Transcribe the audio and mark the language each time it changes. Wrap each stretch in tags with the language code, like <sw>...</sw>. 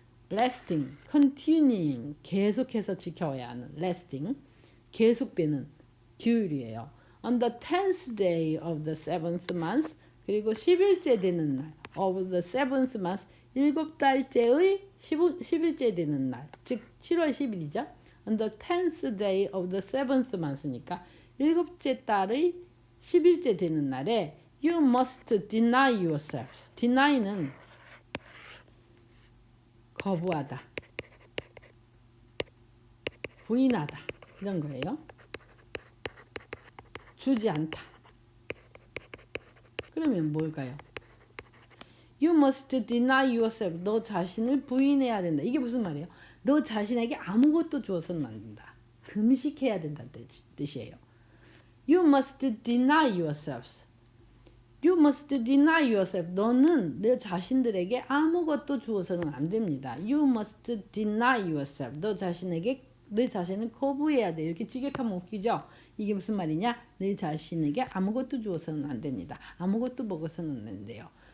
<en>lasting, continuing,</en> <ko>계속해서 지켜야 하는 lasting, 계속되는 규율이에요.</ko> <en>On the 10th day of the 7th month,</en> <ko>그리고 10일째 되는 날,</ko> <en>of the 7th month,</en> <ko>7달째의 10일째 되는 날, 즉 7월 10일이죠.</ko> <en>On the 10th day of the 7th month니까</en> <ko>7째 달의 10일째 되는 날에</ko> <en>you must deny yourself.</en> <ko>deny는 거부하다, 부인하다 이런 거예요. 주지 않다. 그러면 뭘까요?</ko> <en>You must deny yourself.</en> <ko>너 자신을 부인해야 된다. 이게 무슨 말이에요? 너 자신에게 아무것도 주어서는 안 된다. 금식해야 된다는 뜻이에요.</ko> <en>You must deny yourselves. You must deny yourself.</en> <ko>너는 내 자신들에게 아무것도 주어서는 안 됩니다.</ko> <en>You must deny yourself.</en> <ko>너 자신을 거부해야 돼. 이렇게 직역하면 웃기죠? 이게 무슨 말이냐? 내 자신에게 아무것도 주어서는 안 됩니다. 아무것도 먹어서는 안 된대요.</ko>